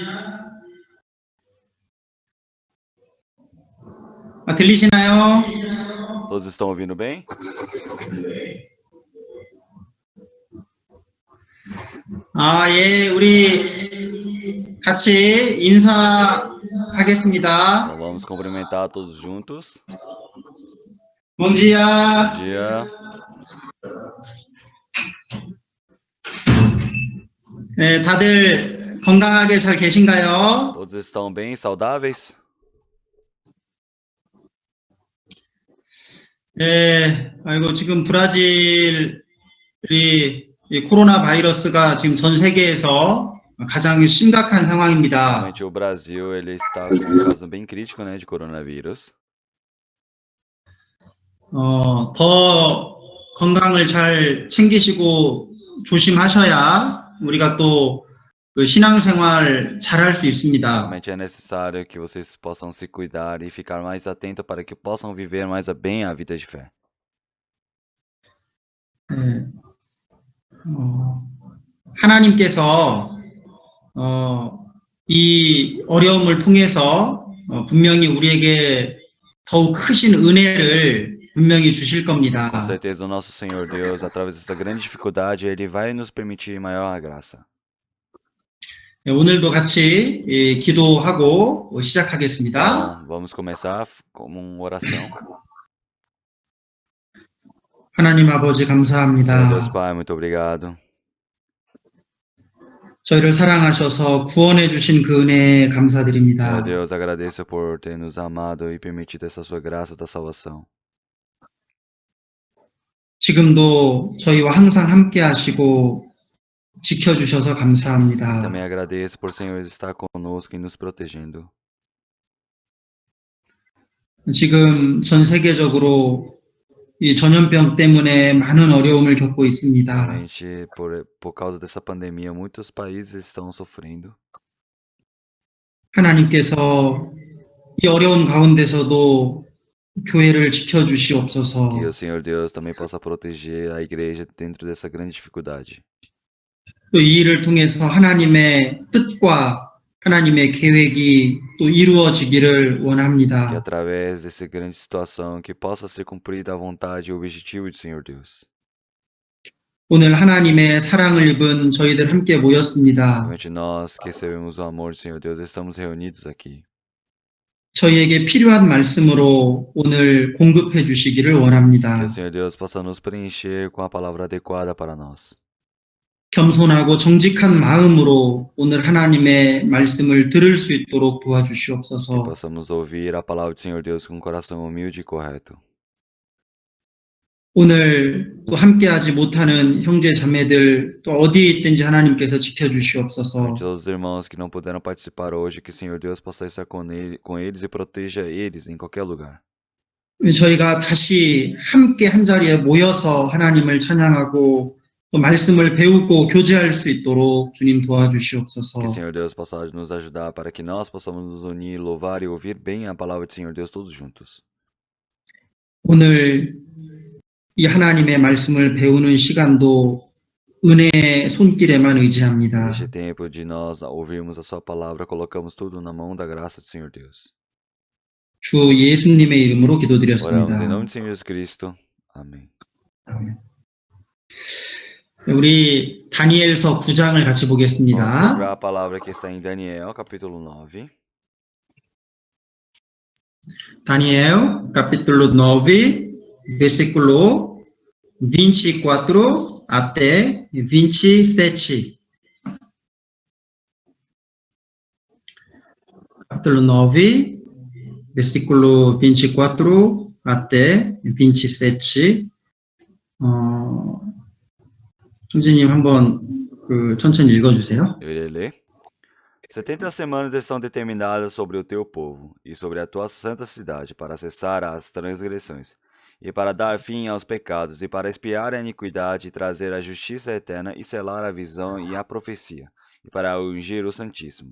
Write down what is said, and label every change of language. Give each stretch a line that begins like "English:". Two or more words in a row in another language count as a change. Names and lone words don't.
Korean: 들리시나요?
Portuguese: Todos estão ouvindo bem?
Korean: 예, 우리 같이 인사하겠습니다.
Portuguese: Então vamos cumprimentar todos juntos. Bom dia. Bom dia.
Korean: 네, 다들 건강하게 잘 계신가요?
Portuguese: Todos estão bem, saudáveis?
Korean: 네, 아이고 지금 브라질이 이 코로나 바이러스가 지금 전 세계에서 가장 심각한 상황입니다.
Portuguese: Realmente o Brasil ele está com um caso bem crítico, né, de coronavírus.
Korean: 더 건강을 잘 챙기시고 조심하셔야 우리가 또 그 신앙생활 잘 할 수 있습니다.
Portuguese: Realmente é necessário que vocês possam se cuidar e ficar mais atentos para que possam viver mais bem a vida de fé.
Korean: 네, 하나님께서 이 어려움을 통해서 분명히 우리에게 더욱 크신 은혜를 분명히 주실
Portuguese: Com
Korean: 겁니다.
Portuguese: certeza o nosso Senhor Deus, através dessa grande dificuldade, Ele vai nos permitir maior graça.
Korean: 네, 오늘도 같이 기도하고 시작하겠습니다.
Portuguese: Então, vamos começar com uma oração.
Korean: 하나님 아버지
Portuguese: Senhor Deus
Korean: 감사합니다.
Portuguese: Pai, muito obrigado.
Korean: 저희를 사랑하셔서 구원해 주신 그 은혜에
Portuguese: Senhor
Korean: 감사드립니다.
Portuguese: Deus, agradeço por ter nos amado e permitido essa sua graça da salvação.
Korean: 지금도 저희와 항상 함께 하시고 지켜주셔서 감사합니다.
Portuguese: Também agradeço por o Senhor estar conosco e nos protegendo.
Korean: 지금 전 세계적으로 이 전염병 때문에 많은 어려움을 겪고 있습니다.
Portuguese: Realmente, por causa dessa pandemia, muitos países estão sofrendo.
Korean: 하나님께서 이 어려운 가운데서도 교회를 지켜주시옵소서.
Portuguese: Que o Senhor Deus também possa proteger a igreja dentro dessa grande dificuldade.
Korean: 또 이 일을 통해서 하나님의 뜻과 하나님의 계획이 또 이루어지기를
Portuguese: Que
Korean: 원합니다.
Portuguese: através dessa grande situação, que possa ser cumprida a vontade e o objetivo do Senhor Deus.
Korean: 오늘 하나님의 사랑을 입은 저희들 함께 모였습니다.
Portuguese: Realmente nós que recebemos o amor do Senhor Deus, estamos reunidos aqui.
Korean: 저희에게 필요한 말씀으로 오늘 공급해 주시기를
Portuguese: Que o
Korean: 원합니다.
Portuguese: Senhor Deus possa nos preencher com a palavra adequada para nós.
Korean: 겸손하고 정직한 마음으로 오늘 하나님의 말씀을 들을 수 있도록
Portuguese: Que
Korean: 도와주시옵소서.
Portuguese: possamos ouvir a palavra do Senhor Deus com um coração humilde e correto.
Korean: 오늘 또 함께하지 못하는 형제 자매들 또 어디에 있든지 하나님께서 지켜주시옵소서.
Portuguese: Todos os irmãos que não puderam participar hoje, que o Senhor Deus possa estar com eles e proteja eles em qualquer lugar.
Korean: 저희가 다시 함께 한 자리에 모여서 하나님을 찬양하고 또 말씀을 배우고 교제할 수 있도록 주님
Portuguese: Que o
Korean: 도와주시옵소서.
Portuguese: Senhor Deus possa nos ajudar para que nós possamos nos unir, louvar e ouvir bem a palavra do Senhor Deus todos juntos.
Korean: 오늘 이 하나님의 말씀을 배우는 시간도 은혜의 손길에만 의지합니다.
Portuguese: Neste tempo de nós ouvirmos a sua palavra, colocamos tudo na mão da graça do Senhor Deus.
Korean: 주 예수님의 이름으로
Portuguese: Oramos em
Korean: 기도드렸습니다.
Portuguese: nome do Senhor Jesus Cristo. Amém.
Korean: 아멘. 우리 다니엘서 9장을 같이
Portuguese: Vamos
Korean: 보겠습니다.
Portuguese: procurar a palavra que está em Daniel, capítulo 9. Daniel, capítulo 9, versículo 24 até 27. Capítulo 9, versículo 24 até 27.
Korean: 형제님 한번 천천히 읽어주세요.
Portuguese: Eu irei ler. 70 semanas estão determinadas sobre o teu povo e sobre a tua santa cidade para cessar as transgressões e para dar fim aos pecados e para expiar a iniquidade e trazer a justiça eterna e selar a visão e a profecia e para ungir o Santíssimo.